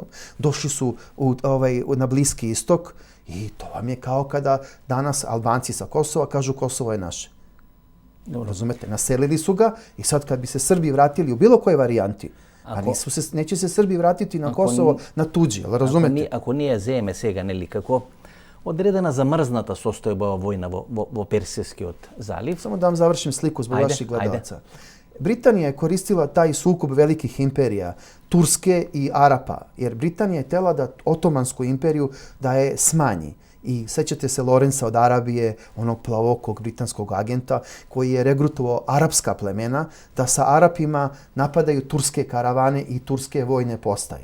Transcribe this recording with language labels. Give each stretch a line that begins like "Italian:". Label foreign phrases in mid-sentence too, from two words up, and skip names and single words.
Serbian: Došli su na Bliski istok i to vam je kao kada danas Albanci sa Kosova kažu Kosovo je naše. Razumete? Naselili su ga i sad kad bi se Srbi vratili u bilo koje varijanti, neće se Srbi vratiti na Kosovo na tuđi, ali razumete?
Macedonian: Ако ние земе сега, нели, како odredena zamrzната состојба војна во Персискиот залив.
Serbian: Samo da vam završim sliku zbog vaših gledalaca. Britanija je koristila taj sukob velikih imperija, Turske i Arapa, jer Britanija je htjela da Otomansku imperiju da je smanji. I sećate se Lorenza od Arabije, onog plavokog britanskog agenta koji je regrutovao arapska plemena da sa Arapima napadaju turske karavane i turske vojne postaje.